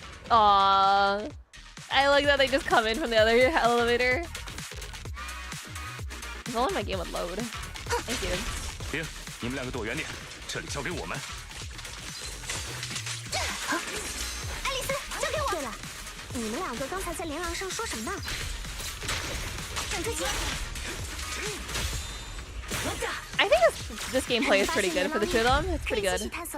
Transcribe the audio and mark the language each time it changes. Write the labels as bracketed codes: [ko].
[en] Aww. I like that they just come in from the other elevator. If only my game would load. Thank you. [zh] 行，你们两个躲远点，这里交给我们。爱丽丝，交给我。对了，你们两个刚才在连廊上说什么呢？转追击。 [en] I think this gameplay is pretty good for the two of them. It's pretty good.